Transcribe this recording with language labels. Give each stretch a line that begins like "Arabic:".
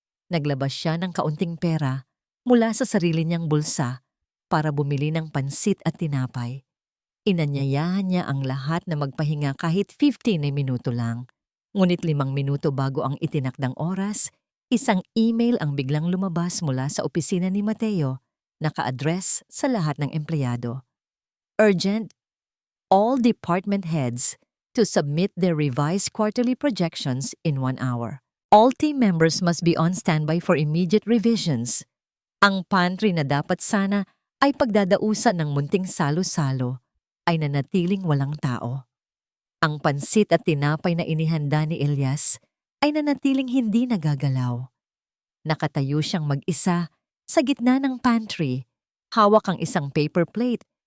Filipino: Naglabas siya ng kaunting pera mula sa sarili niyang bulsa para bumili ng pansit at tinapay. Inanyayahan niya ang lahat na magpahinga kahit 15 na minuto lang. Ngunit 5 minuto bago ang itinakdang oras, isang email ang biglang lumabas mula sa opisina ni Mateo, naka-address sa lahat ng empleyado.
English: Urgent, all department heads to submit their revised quarterly projections in 1 hour. All team members must be on standby for immediate revisions.
Filipino: Ang pantry na dapat sana ay pagdadausan ng munting salo-salo ay nanatiling walang tao. Ang pansit at tinapay na inihanda ni Elias ay nanatiling hindi nagagalaw. Nakatayo siyang mag-isa sa gitna ng pantry, hawak ang isang paper plate